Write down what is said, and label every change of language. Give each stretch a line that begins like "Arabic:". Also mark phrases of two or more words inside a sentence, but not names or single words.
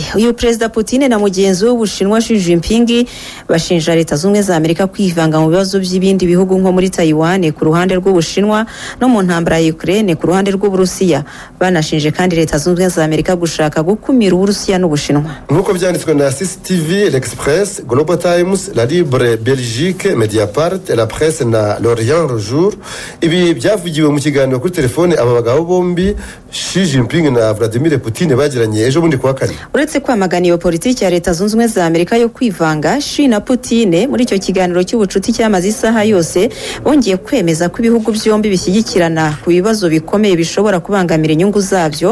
Kinyarwanda: Uyu Perezida Putin na mugenzi w'Ubushinwa Xi Jinping bashinja Leta z'Ubumwe za Amerika kwivanga mu bibazo by'ibindi bihugu nko muri Taiwan ku ruhande rw'Ubushinwa no mu ntambara ya Ukraine ku ruhande rw'Uburusiya. Banashinje kandi Leta z'Ubumwe za Amerika gushaka gukumira Uburusiya n'Ubushinwa. Nk'uko byanditswe na CCTV, L'Express, Global Times, La Libre Belgique, Mediapart, La Presse na L'Orient le Jour, ibi byavugiwe mu kiganiro kuri telefone aba bagabo bombi Xi Jinping na Vladimir Putin bagiranye ejo bundi kuwa kane. Uretse kwamagana iyo politiki ya Leta z'Ubumwe za Amerika yo kwivanga, Xi na Putin muri icyo kiganiro cy'ubucuti cyamaze isaha yose bongeye kwemeza ko ibihugu byombi bishyigikirana ku bibazo bikomeye bishobora kubangamira inyungu zabyo.